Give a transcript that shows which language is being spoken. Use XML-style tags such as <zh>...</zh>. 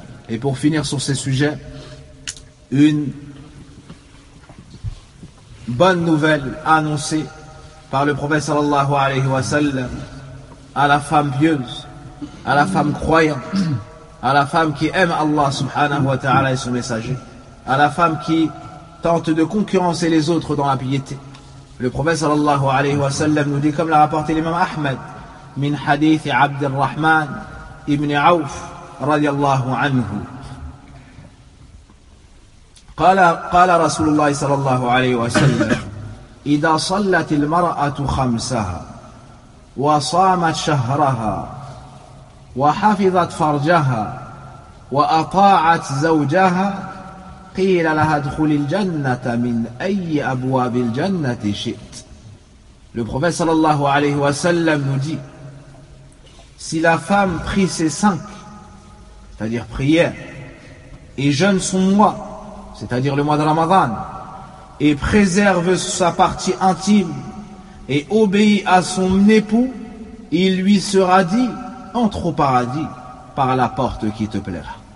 <fr>Et pour finir sur ces sujets, une bonne nouvelle annoncée par le prophète sallallahu alayhi wa sallam à la femme pieuse, à la femme croyante, à la femme qui aime Allah subhanahu wa ta'ala et son messager, à la femme qui tente de concurrencer les autres dans la piété. Le prophète sallallahu alayhi wa sallam nous dit, comme l'a rapporté l'imam Ahmed, «</fr> <ar>Min hadith Abdurrahman ibn Auf » رضي الله عنه قال رسول الله صلى الله عليه وسلم إذا صلت المرأة خمسها وصامت شهرها وحفظت فرجها وأطاعت زوجها قيل لها ادخل الجنة من أي أبواب الجنة شئت.</ar> <fr>Le prophète</fr> <ar>صلى الله عليه وسلم</ar> <fr>nous dit, si la femme prie ses cinq, c'est-à-dire prière, et jeûne son mois, c'est-à-dire le mois de Ramadan, et préserve sa partie intime, et obéit à son époux, il lui sera dit, entre au paradis par la porte qui te plaira.</fr>